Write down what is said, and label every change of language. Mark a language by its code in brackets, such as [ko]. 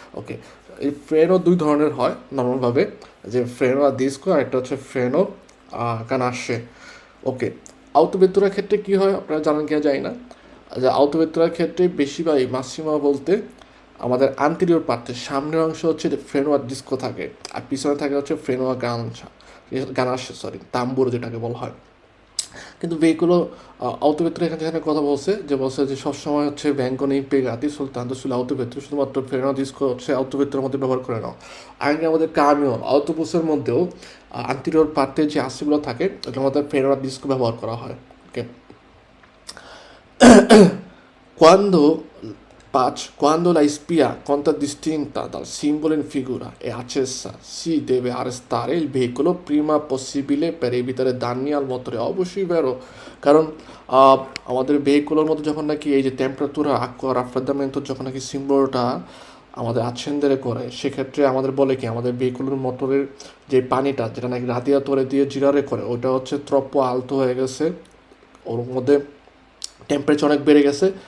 [bn] ওকে, এই ফ্রেনও দুই ধরনের হয় নর্মালভাবে, যে ফ্রেনো আর ডিস্কো, আর একটা হচ্ছে ফ্রেনো কানাসে। ওকে, আউটোভেতুরার ক্ষেত্রে কী হয় আপনারা জানেন কিনা জানি না, যে আউটোভেতুরার ক্ষেত্রে বেশিরভাগই মাসিমা বলতে আমাদের আন্টেরিয়র পার্টের সামনের অংশ হচ্ছে ফ্রেনোয়া ডিস্কো থাকে, আর পিছনে থাকে হচ্ছে ফ্রেনোয়া গানাসে, সরি তাম্বুর যেটাকে বলা হয়। কিন্তু ভেহিকুলো আউটোভেতুরা এখানে কথা বলছে যে সবসময় হচ্ছে ব্যাঙ্কনে পেগাতি সুলতান্ত ছিল আউটোভেতুরা, শুধুমাত্র ফ্রেনোয়া ডিস্কো হচ্ছে আউটোভেতুরার মধ্যে ব্যবহার করে নাও। আগে আমাদের কামিয়ন অটোবুসের মধ্যেও আন্টেরিয়র পার্টের যে আসিগুলো থাকে ওটার মধ্যে ফ্রেনোয়া ডিস্কো ব্যবহার করা হয়। [it] ওকে, Quando, quando la spia contraddistinta dal simbolo in figura è accesa, si deve arrestare il veicolo prima possibile per evitare danni al motore. [bn] অবশ্যই বেরো, কারণ আমাদের ভেহিকুলের মধ্যে যখন নাকি এই যে টেম্পারেচার আকোয়া রাফ্রেদামেন্ট যখন নাকি সিম্বলটা আমাদের আচ্ছেন্দেরে করে, সেক্ষেত্রে আমাদের বলে কি আমাদের ভেহিকুলের মোটরের যে পানিটা যেটা নাকি রাদিয়াতরে দিয়ে জিরারে করে ওটা হচ্ছে ত্রপ্প আলতো হয়ে গেছে, ওর মধ্যে টেম্পারেচার অনেক বেড়ে গেছে।